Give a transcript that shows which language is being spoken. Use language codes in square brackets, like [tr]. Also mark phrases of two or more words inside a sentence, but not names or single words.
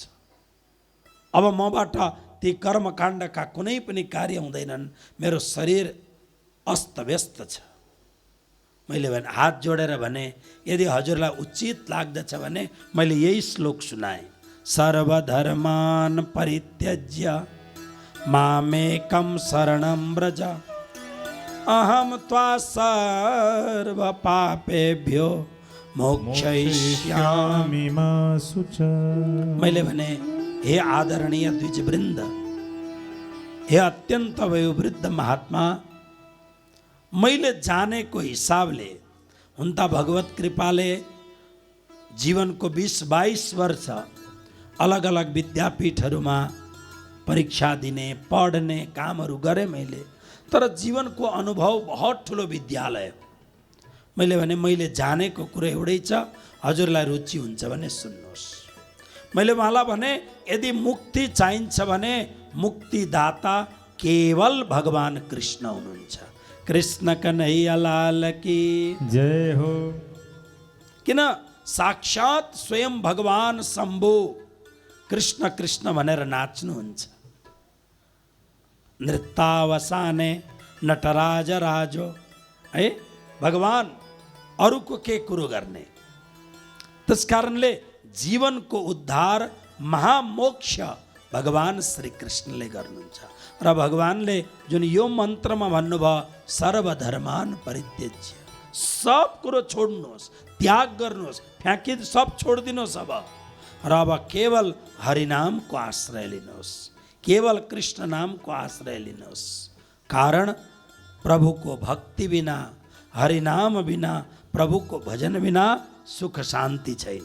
[ne] अब मबाट ती कर्मकाण्डका कुनै पनि कार्य हुँदैनन्, मेरो शरीर अस्तव्यस्त छ। मैले भने हात जोडेर भने, यदि हजुरलाई उचित लाग्दछ भने मैले यही श्लोक सुनाएँ, [sa] सर्वधर्मान परित्यज्य मामेकं शरणं व्रज अहम त्वा सर्व पापेभ्यो मोक्षयिष्यामि। मोक्षयिष्यामि मा शुच। [ne] मैले भने हे आदरणीय द्विजवृन्द, हे अत्यन्त वयोवृद्ध महात्मा, मैले जानेको हिसाबले हुन त भगवत कृपाले जीवनको 20-22 वर्ष अलग अलग विद्यापीठहरूमा परीक्षा दिने पढ्ने कामहरू गरेँ मैले, तर जीवनको अनुभव बहुत ठुलो विद्यालय हो। मैले भने मैले जानेको कुरो एउटै छ, हजुरलाई रुचि हुन्छ भने सुन्नुहोस्। मैले उहाँलाई भने यदि मुक्ति चाहिन्छ भने मुक्तिदाता केवल भगवान कृष्ण हुनुहुन्छ। [hi] कृष्ण कन्हैया लाल की जय हो। [ne] किन साक्षात स्वयं भगवान शम्भु कृष्ण कृष्ण भनेर नाच्नुहुन्छ। [sa] नृत्यावसाने नटराज राजो, [ne] है भगवान अरूको के कुरो गर्ने। त्यस कारणले जीवनको उद्धार महामोक्ष भगवान श्री कृष्णले गर्नुहुन्छ। र भगवानले जुन यो मन्त्रमा भन्नुभयो [sa] सर्वधर्मान परित्यज्य, [ne] सब कुरो छोड्नुहोस्, त्याग गर्नुहोस्, फ्याँकि सब छोडिदिनुहोस् अब, र अब केवल हरिनामको आश्रय लिनुहोस्, केवल कृष्ण नामको आश्रय लिनुहोस्। कारण प्रभुको भक्ति बिना, हरिनाम बिना, प्रभुको भजन बिना सुख शान्ति छैन।